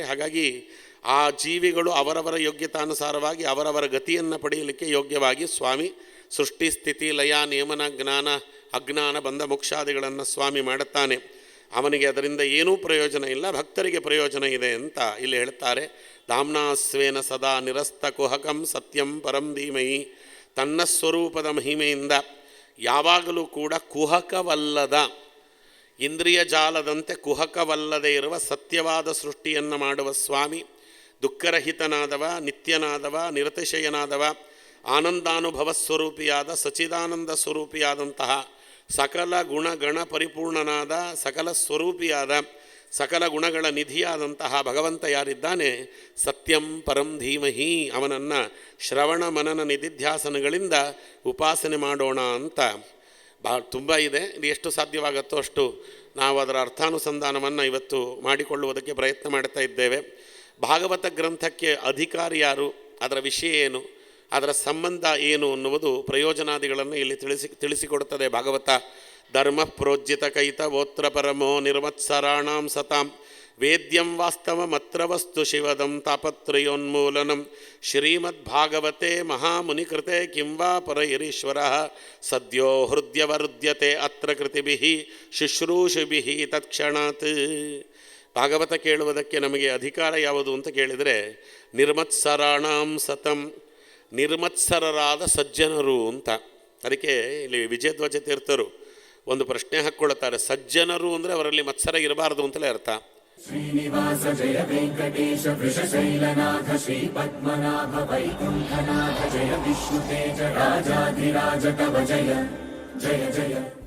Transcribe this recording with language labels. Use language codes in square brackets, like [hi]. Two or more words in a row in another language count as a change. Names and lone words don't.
[kn] ಹಾಗಾಗಿ ಆ ಜೀವಿಗಳು ಅವರವರ ಯೋಗ್ಯತಾನುಸಾರವಾಗಿ ಅವರವರ ಗತಿಯನ್ನು ಪಡೆಯಲಿಕ್ಕೆ ಯೋಗ್ಯವಾಗಿ ಸ್ವಾಮಿ ಸೃಷ್ಟಿ ಸ್ಥಿತಿ ಲಯ ನಿಯಮನ ಜ್ಞಾನ ಅಜ್ಞಾನ ಬಂಧ ಮೋಕ್ಷಾದಿಗಳನ್ನು ಸ್ವಾಮಿ ಮಾಡುತ್ತಾನೆ. ಅವನಿಗೆ ಅದರಿಂದ ಏನೂ ಪ್ರಯೋಜನ ಇಲ್ಲ, ಭಕ್ತರಿಗೆ ಪ್ರಯೋಜನ ಇದೆ ಅಂತ ಇಲ್ಲಿ ಹೇಳ್ತಾರೆ. [sa] ಧಾಮ್ನಾಸ್ವೇನ ಸದಾ ನಿರಸ್ತ ಕುಹಕಂ ಸತ್ಯಂ ಪರಂ ಧೀಮಹಿ. [kn] ತನ್ನ ಸ್ವರೂಪದ ಮಹಿಮೆಯಿಂದ ಯಾವಾಗಲೂ ಕೂಡ ಕುಹಕವಲ್ಲದ, ಇಂದ್ರಿಯ ಜಾಲದಂತೆ ಕುಹಕವಲ್ಲದೆ ಇರುವ ಸತ್ಯವಾದ ಸೃಷ್ಟಿಯನ್ನು ಮಾಡುವ ಸ್ವಾಮಿ. ದುಃಖರಹಿತನಾದವ, ನಿತ್ಯನಾದವ, ನಿರತಿಶಯನಾದವ, ಆನಂದಾನುಭವ ಸ್ವರೂಪಿಯಾದ, ಸಚಿದಾನಂದ ಸ್ವರೂಪಿಯಾದಂತಹ, ಸಕಲ ಗುಣಗಣ ಪರಿಪೂರ್ಣನಾದ, ಸಕಲ ಸ್ವರೂಪಿಯಾದ, ಸಕಲ ಗುಣಗಳ ನಿಧಿಯಾದಂತಹ ಭಗವಂತ ಯಾರಿದ್ದಾನೆ, [sa] ಸತ್ಯಂ ಪರಂ ಧೀಮಹಿ, [kn] ಅವನನ್ನು ಶ್ರವಣ ಮನನ ನಿಧಿಧ್ಯಾಸನಗಳಿಂದ ಉಪಾಸನೆ ಮಾಡೋಣ ಅಂತ ತುಂಬ ಇದೆ. ಇದು ಎಷ್ಟು ಸಾಧ್ಯವಾಗುತ್ತೋ ಅಷ್ಟು ನಾವು ಅದರ ಅರ್ಥಾನುಸಂಧಾನವನ್ನು ಇವತ್ತು ಮಾಡಿಕೊಳ್ಳುವುದಕ್ಕೆ ಪ್ರಯತ್ನ ಮಾಡ್ತಾ ಇದ್ದೇವೆ. ಭಾಗವತ ಗ್ರಂಥಕ್ಕೆ ಅಧಿಕಾರಿ ಯಾರು, ಅದರ ವಿಷಯ ಏನು, ಅದರ ಸಂಬಂಧ ಏನು ಅನ್ನುವುದು ಪ್ರಯೋಜನಾದಿಗಳನ್ನು ಇಲ್ಲಿ ತಿಳಿಸಿಕೊಡುತ್ತದೆ ಭಾಗವತ. [sa] ಧರ್ಮ ಪ್ರೋಜ್ಜಿತ ಕೈತವೋತ್ರ ಪರಮೋ ನಿರ್ವತ್ಸರಾಣಾಂ ಸತಾಂ ವೇದ್ಯಂ ವಾಸ್ತವಮತ್ರ ವಸ್ತು ಶಿವದಂ ತಾಪತ್ರಯೋನ್ಮೂಲನಂ ಶ್ರೀಮದ್ಭಾಗವತೆ ಮಹಾಮುನಿಕೃತೆ ಕಿಂವಾ ಪರೈರೀಶ್ವರ ಸದ್ಯೋ ಹೃದಯವರುದ್ಯತೆ ಅತ್ರ ಕೃತಿಭಿಃ ಶುಶ್ರೂಷುಭಿಃ ತತ್ಕ್ಷಣಾತ್. [kn] ಭಾಗವತ ಕೇಳುವುದಕ್ಕೆ ನಮಗೆ ಅಧಿಕಾರ ಯಾವುದು ಅಂತ ಕೇಳಿದರೆ [sa] ನಿರ್ಮತ್ಸರಾಣಾಂ ಸತಂ, [kn] ನಿರ್ಮತ್ಸರರಾದ ಸಜ್ಜನರು ಅಂತ. ಅದಕ್ಕೆ ಇಲ್ಲಿ ವಿಜಯಧ್ವಜ ತೀರ್ಥರು ಒಂದು ಪ್ರಶ್ನೆ ಹಾಕ್ಕೊಳ್ತಾರೆ, ಸಜ್ಜನರು ಅಂದರೆ ಅವರಲ್ಲಿ ಮತ್ಸರ ಇರಬಾರದು ಅಂತಲೇ ಅರ್ಥ. [sa] ಶ್ರೀನಿವಾಸ ಜಯ ವೆಂಕಟೇಶ ವೃಷಶೈಲನಾಥ ಶ್ರೀ ಪದ್ಮನಾಭ ವೈಕುಂಠನಾಥ ಜಯ ವಿಷ್ಣುತೇಜ ರಾಜಾಧಿರಾಜ ತವ ಜಯ ಜಯ ಜಯ.